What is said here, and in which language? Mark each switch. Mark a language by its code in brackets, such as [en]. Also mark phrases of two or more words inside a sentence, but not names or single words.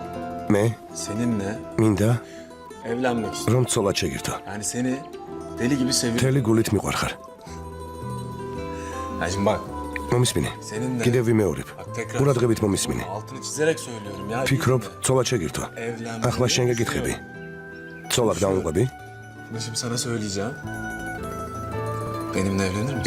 [ka] Me, [tr] seninle [ka] minda, [tr] evlenmek istiyorum. [ka] რომ ცოლად შეგირთო. [tr] Yani seni deli gibi seviyorum. [ka] მთელი გულით მიყვარხარ. [tr] Yani şimdi bak [ka] მომისმინე. [tr] seninle [ka] კიდევ ვიმეორებ. ყურადღებით მომისმინე. [tr] altını çizerek söylüyorum ya. [ka] ფიქრობ, ცოლად შეგირთო. ახლა შენ გეკითხები. ცოლად დავუყვები? [tr] Bunu şimdi sana söyleyeceğim. Benimle evlenir misin?